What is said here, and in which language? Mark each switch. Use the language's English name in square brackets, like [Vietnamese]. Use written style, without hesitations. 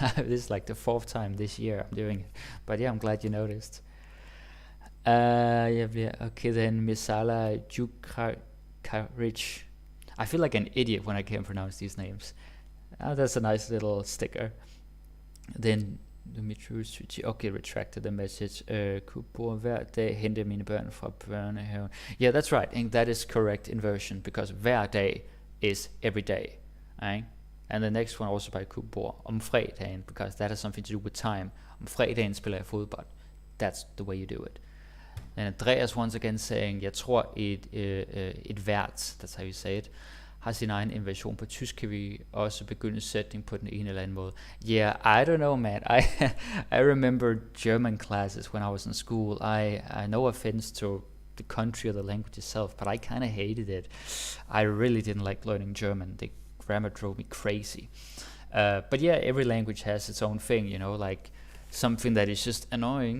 [English] This is like the 4th time this year I'm doing it. But yeah, I'm glad you noticed. Okay then, Misala Jukrich. I feel like an idiot when I can't pronounce these names. That's a nice little sticker. Then Dimitrius, okay, retracted the message. [Danish] Kunne hver dag hente mine børn fra børnehaven. [English] Yeah, that's right, and that is correct inversion, because [Danish] hver dag [English] is every day. Right? And the next one also by Kubor, [Danish] om fredagen, [English] because that has something to do with time. [Danish] Om fredagen spiller jeg fodbold. [English] That's the way you do it. And Andreas once again saying, [Danish] jeg tror et vært, [English] that's how you say it, [Danish] har sin egen inversion. På tysk kan vi også begynde sætning på den ene eller anden måde. [English] Yeah, I don't know, man. I remember German classes when I was in school. I no offense to the country or the language itself, but I kind of hated it. I really didn't like learning German. The grammar drove me crazy. But yeah, every language has its own thing, you know, like something that is just annoying.